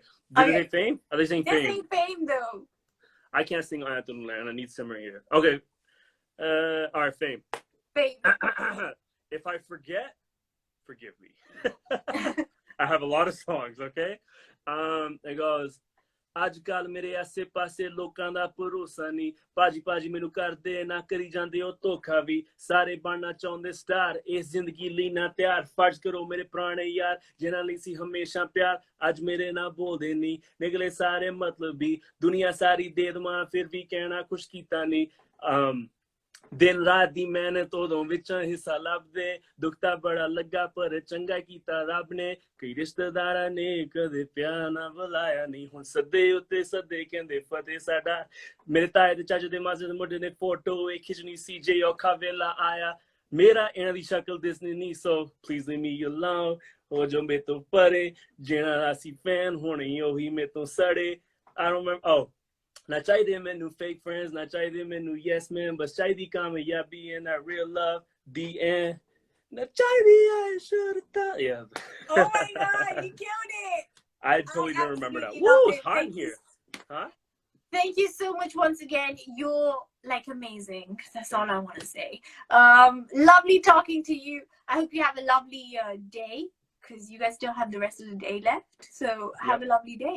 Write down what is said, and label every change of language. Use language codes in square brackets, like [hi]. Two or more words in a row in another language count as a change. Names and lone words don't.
[en] Did they say Fame? Are they saying Fame? They're saying Fame though. I can't sing Anthem Land. I need Simmer here. Okay. All right, Fame. Fame. If I forget, forgive me. I have a lot of songs, okay? It goes, [pa] ਅੱਜ ਕੱਲ ਮੇਰੇ ਆਸੇ ਪਾਸੇ ਲੋਕਾਂ ਦਾ ਭਰੋਸਾ ਨਹੀਂ ਭਾਜੀ ਭਾਜੀ ਮੈਨੂੰ ਕਰਦੇ ਨਾ ਕਰੀ ਜਾਂਦੇ ਉਹ ਧੋਖਾ ਵੀ ਸਾਰੇ ਬਣਨਾ ਚਾਹੁੰਦੇ ਸਟਾਰ ਇਸ ਜ਼ਿੰਦਗੀ ਲਈ ਨਾ ਤਿਆਰ ਫਰਜ਼ ਕਰੋ ਮੇਰੇ ਪੁਰਾਣੇ ਯਾਰ ਜਿਨ੍ਹਾਂ ਲਈ ਸੀ ਹਮੇਸ਼ਾ ਪਿਆਰ ਅੱਜ ਮੇਰੇ ਨਾਲ ਬੋਲਦੇ ਨਹੀਂ ਨਿਕਲੇ ਸਾਰੇ ਮਤਲਬੀ ਦੁਨੀਆ ਸਾਰੀ ਦੇ ਦਵਾਂ ਫਿਰ ਵੀ ਕਹਿਣਾ ਕੁਛ ਕੀਤਾ ਨਹੀਂ ਦਿਨ ਰਾਤ ਦੀ ਮਿਹਨਤ ਉਦੋਂ ਵਿੱਚੋਂ ਹਿੱਸਾ ਲੱਭਦੇ ਦੁੱਖ ਤਾਂ ਬੜਾ ਲੱਗਾ ਪਰ ਚੰਗਾ ਕੀਤਾ ਰੱਬ ਨੇ ਕਈ ਰਿਸ਼ਤੇਦਾਰਾਂ ਨੇ ਕਦੇ ਪਿਆਰ ਨਾ ਬੁਲਾਇਆ ਨਹੀਂ ਹੁਣ ਸੱਦੇ ਉੱਤੇ ਸੱਦੇ ਕਹਿੰਦੇ ਫਤਿਹ ਸਾਡਾ ਮੇਰੇ ਤਾਏ ਦੇ ਚਾਚੇ ਦੇ ਮਾਝੇ ਦੇ ਮੁੰਡੇ ਨੇ ਫੋਟੋ ਇਹ ਖਿੱਚਣੀ ਸੀ ਜੇ ਔਖਾ ਵੇਲਾ ਆਇਆ ਮੇਰਾ ਇਹਨਾਂ ਦੀ ਸ਼ਕਲ ਦਿਸਣੀ ਨਹੀਂ [en] so please leave me alone [pa] ਉਹ ਜੋ ਮੇਰੇ ਤੋਂ ਪਰੇ ਜਿਹੜਾ ਅਸੀਂ ਫੈਨ ਹੋਣੀ ਉਹੀ ਮੇਰੇ ਤੋਂ ਸੜੇ [en] I don't remember oh [pa] ਨਾ ਚਾਹੀਦੇ ਮੈਨੂੰ [en] fake friends [pa] ਨਾ ਚਾਹੀਦੇ ਮੈਨੂੰ [en] yes man [pa] ਬਸ ਚਾਹੀਦੀ ਕਾਮਯਾਬੀ [en] and that real love the end [pa] ਨਾ ਚਾਹੀਦੀ [en] I should have thought yeah oh my god you killed it I totally don't remember that woo it's hot in here huh thank you so much once again you're like amazing that's all I want to say lovely talking to you I hope you have a lovely day because you guys still have the rest of the day left so have a lovely day.